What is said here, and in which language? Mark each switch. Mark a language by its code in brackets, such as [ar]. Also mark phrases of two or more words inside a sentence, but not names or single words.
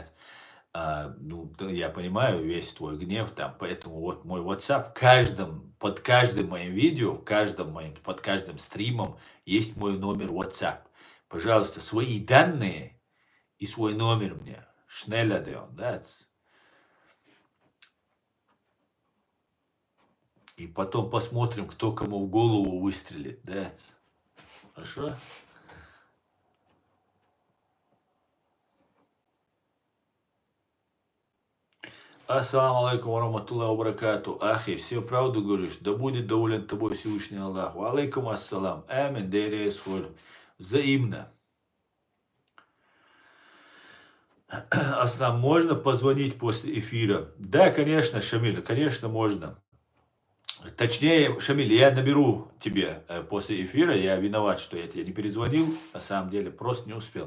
[ru] Ну, я понимаю весь твой гнев там, поэтому вот мой WhatsApp, под каждым моим видео, под каждым стримом есть мой номер WhatsApp. Пожалуйста, свои данные и свой номер мне. Шнеля даем, да? И потом посмотрим, кто кому в голову выстрелит, да? Хорошо? [ar] السلام عليكم ورحمة الله وبركاته. [ru] Ахи, все правду говоришь, да будет доволен тобой Всевышний Аллах. [ar] وعليكم السلام. Амин, дайре исхоль. [ru] Взаимно. Аслам, можно позвонить после эфира? Да, конечно, Шамиль, конечно, можно. Точнее, Шамиль, я наберу тебе после эфира. Я виноват, что я тебе не перезвонил. На самом деле, просто не успел.